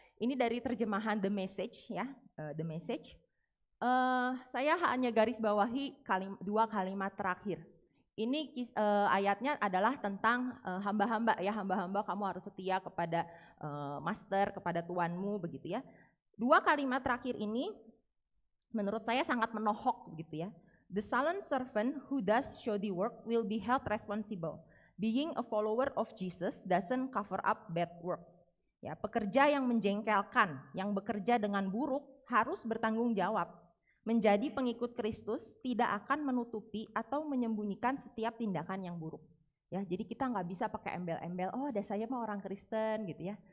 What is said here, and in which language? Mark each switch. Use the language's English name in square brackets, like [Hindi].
[Indonesian] Ini dari terjemahan The Message ya, The Message. Saya hanya garis bawahi dua kalimat terakhir. Ini ayatnya adalah tentang hamba-hamba ya, hamba-hamba kamu harus setia kepada master, kepada tuanmu begitu ya. Dua kalimat terakhir ini menurut saya sangat menohok begitu ya. [English] The silent servant who does shoddy work will be held responsible. Being a follower of Jesus doesn't cover up bad work. [Indonesian] Ya, pekerja yang menjengkelkan, yang bekerja dengan buruk harus bertanggung jawab. Menjadi pengikut Kristus tidak akan menutupi atau menyembunyikan setiap tindakan yang buruk. Ya, jadi kita nggak bisa pakai embel-embel, oh ada saya mah orang Kristen gitu ya.